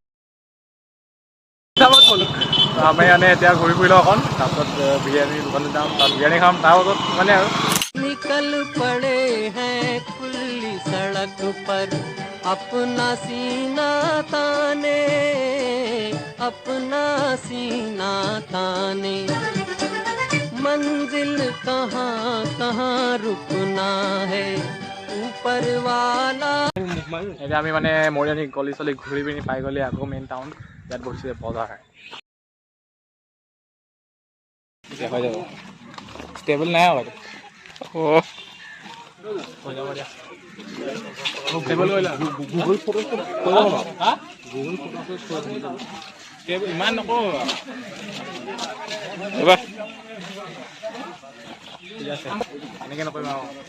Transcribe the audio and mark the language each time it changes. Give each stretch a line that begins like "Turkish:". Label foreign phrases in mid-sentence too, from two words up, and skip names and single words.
Assamese: আমি মানে এতিয়া ঘূৰি ফুৰিলোঁ অকণ তাৰপিছত বিৰিয়ানী দোকানত যাম তাত বিৰিয়ানী খাম তাৰপাছত মানে আৰু
Hindi: निकल पड़े हैं खुली सड़क पर अपना सीना ताने मंजिल कहाँ कहाँ रुकना है ऊपर वाला
Assamese: এতিয়া আমি মানে মৰিয়নি গলি চলি ঘূৰি পিনি পাই গ'লে আকৌ
English: main town
Assamese: ইয়াত বহিছে বজাৰ হৈ যাব ষ্টেবল নাই আৰু ইমান নকওঁ ঠিক আছে এনেকৈ নকৰিম আৰু